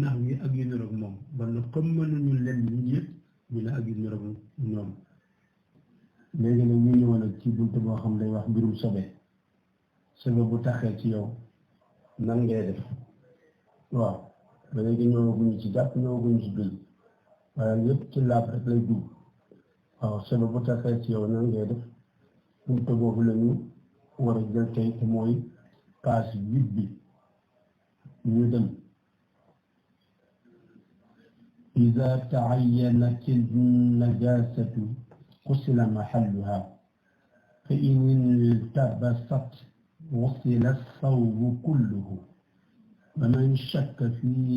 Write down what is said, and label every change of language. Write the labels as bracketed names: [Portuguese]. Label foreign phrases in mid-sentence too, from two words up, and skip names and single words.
[Wolof] naax mi ak yu niroog moom ba na comme mënuñu leen ñi yëpp ñu ne ak yu niroog ñoom léegi nag ñu ñëwoon ak ci buntu boo xam day wax mbirum sobe bu taxee ci yow nan ngay def waaw ba léegi ñëwaguñu ci jàpp ñëwaguñu ci bil waaye yëpp ci laab rek lay dugg waaw sobe bu taxee ci yow nan ngay def buntu boobu la ñu war a jël tey te mooy page 8 bi ñu dem [Arabic] إذا تعينت النجاسة غسل محلها فإن التبست غسل الثوب كله ومن شك في